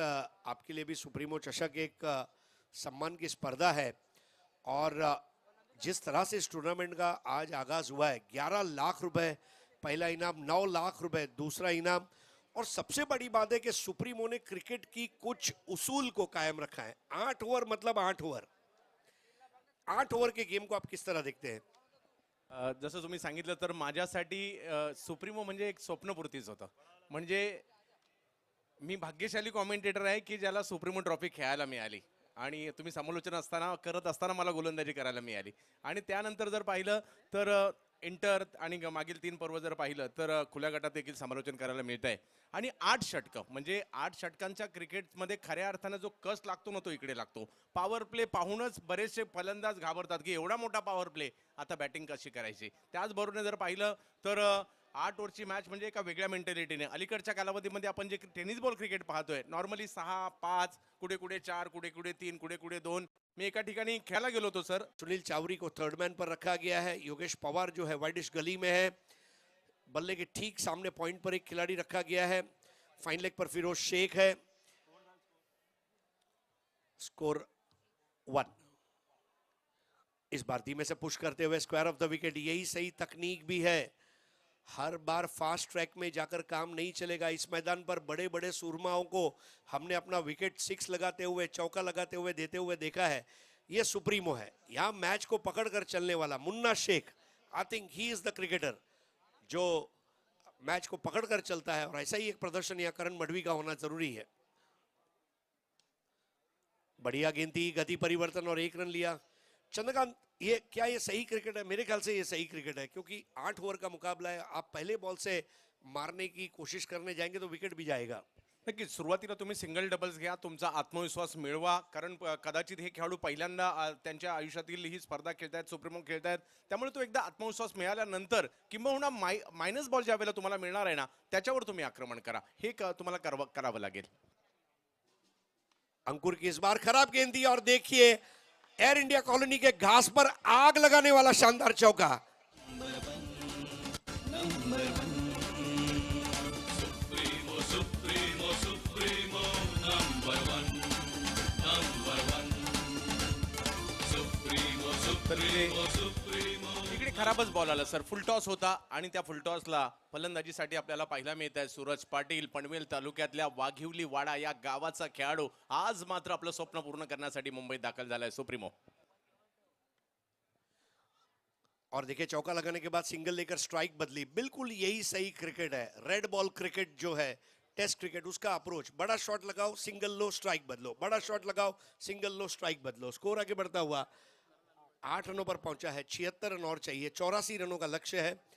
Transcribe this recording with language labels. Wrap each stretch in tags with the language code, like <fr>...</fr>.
<hi>आपके लिए भी सुप्रीमो चषक एक सम्मान की स्पर्धा है और जिस तरह से इस टूर्नामेंट का आज आगाज हुआ है, 11 लाख रुपए पहला इनाम, 9 लाख रुपए दूसरा इनाम, और सबसे बड़ी बात है कि सुप्रीमो ने क्रिकेट की कुछ उसूल को कायम रखा है। 8 ओवर मतलब 8 ओवर। 8 ओवर के गेम को आप किस तरह देखते हैं?</hi> <mr>जसं तुम्ही सांगितलं तर माझ्यासाठी सुप्रीमो म्हणजे एक स्वप्नपूर्तीच होतं. म्हणजे मी भाग्यशाली कॉमेंटेटर आहे की ज्याला सुप्रीमो ट्रॉफी खेळायला मिळाली आणि तुम्ही समालोचन करत असताना मला गोलंदाजी करायला मिळाली. आणि त्यानंतर जर पाहिलं तर इंटर आणि मागील 3 पर्व जर पाहिलं तर खुल्या गटात देखील समालोचन करायला मिळत आहे. आणि 8 षटकं म्हणजे 8 षटकांच्या क्रिकेटमध्ये खऱ्या अर्थानं जो कस लागतो ना तो इकडे लागतो. पॉवर प्ले पाहूनच बरेचसे फलंदाज घाबरतात की एवढा मोठा पॉवर प्ले आता बॅटिंग कशी करायची. त्याचबरोबर जर पाहिलं तर 8 ओव्हरची मॅच म्हणजे एका वेगळ्या मेंटॅलिटीने अलीकडच्या कालावधीमध्ये आपण जे टेनिस बॉल क्रिकेट पाहतोय नॉर्मली 6, 5 कुठे कुठे 4 कुठे कुठे 3 कुठे कुठे 2. मी एका ठिकाणी खेळायला गेलो होतो सर.</mr> <hi>सुनील चावरी को थर्ड मैन पर रखा गया है। योगेश पवार जो है वाइडिश गली में है, बल्ले के ठीक सामने पॉइंट पर एक खिलाड़ी रखा गया है। फाइन लेग पर फिरोज शेख है। स्कोर 1। इस बार धीमे से पुश करते हुए स्क्वायर ऑफ द विकेट, यही सही तकनीक भी है। हर बार फास्ट ट्रैक में जाकर काम नहीं चलेगा। इस मैदान पर बड़े बड़े सूरमाओं को हमने अपना विकेट 6 लगाते हुए, चौका लगाते हुए, देते हुए देखा है। ये सुप्रीमो है, यहाँ मैच को पकड़कर चलने वाला Munna Sheikh.</hi> <en>I think he is the cricketer</en> <hi>जो मैच को पकड़कर चलता है, और ऐसा ही एक प्रदर्शन यहाँ करण मडवी का होना जरूरी है। बढ़िया गेंद थी, गति परिवर्तन और 1 रन लिया। चंद्रकांत, ये क्या ये सही क्रिकेट है? मेरे ख्याल से ये सही क्रिकेट है, क्योंकि 8 ओवर का मुकाबला है। आप पहले बॉल से मारने की कोशिश करने जाएंगे तो विकेट भी जाएगा।</hi> <mr>नक्कीच सुरुवातीला तुम्ही सिंगल डबल्स घ्या, तुमचा आत्मविश्वास मिळवा, कारण कदाचित हे खेळाडू पहिल्यांदा त्यांच्या आयुष्यातील ही स्पर्धा खेळतायत, सुप्रीमो खेळतायत. त्यामुळे तो एकदा आत्मविश्वास मिळाल्यानंतर किंबहुना मायनस बॉल ज्या वेळेला तुम्हाला मिळणार आहे ना त्याच्यावर तुम्ही आक्रमण करा, हे तुम्हाला करावं लागेल.</mr> <hi>अंकुर की इस बार खराब गेंद थी, और देखिए एयर इंडिया कॉलोनी के घास पर आग लगाने वाला शानदार चौका।</hi> <en>Supremo, Supremo, Supremo, number one. Supremo, Supremo, Supremo.</en> <mr>इकडे खराबच बॉल आला सर, फुलटॉस होता आणि त्या फुलटॉसला फलंदाजीसाठी आपल्याला पाहायला मिळत आहे सूरज पाटील. पनवेल तालुक्यातल्या वाघिवली वाडा या गावाचा खेळाडू आज मात्र आपलं स्वप्न पूर्ण करण्यासाठी मुंबईत दाखल झालाय.</mr> <en>supremo</en> <hi>और देखिए चौका लगाने के बाद सिंगल लेकर स्ट्राइक बदली, बिल्कुल यही सही क्रिकेट है। रेड बॉल क्रिकेट जो है, टेस्ट क्रिकेट, उसका अप्रोच, बड़ा शॉट लगाओ, सिंगल लो, स्ट्राइक बदलो, बड़ा शॉट लगाओ, सिंगल लो, स्ट्राइक बदलो। स्कोर आगे बढ़ता हुआ 8 रनों पर पहुंचा है। 76 रन और चाहिए, 84 रनों का लक्ष्य है।</hi>